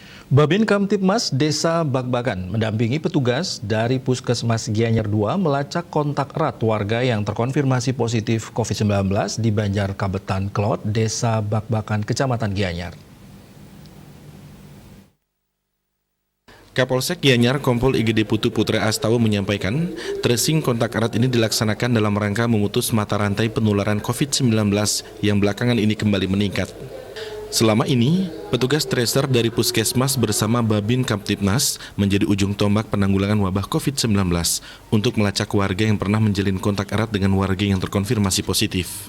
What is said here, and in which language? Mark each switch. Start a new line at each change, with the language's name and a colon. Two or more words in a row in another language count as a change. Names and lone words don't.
Indonesian: Babin Kamtibmas Desa Bakbakan mendampingi petugas dari Puskesmas Gianyar II melacak kontak erat warga yang terkonfirmasi positif COVID-19 di Banjar Kabetan Klot, Desa Bakbakan, Kecamatan Gianyar. Kapolsek Gianyar Kompol IGD Putu Putra Astawa menyampaikan, tracing kontak erat ini dilaksanakan dalam rangka memutus mata rantai penularan COVID-19 yang belakangan ini kembali meningkat. Selama ini, petugas tracer dari Puskesmas bersama Babin Kamtibmas menjadi ujung tombak penanggulangan wabah COVID-19 untuk melacak warga yang pernah menjalin kontak erat dengan warga yang terkonfirmasi positif.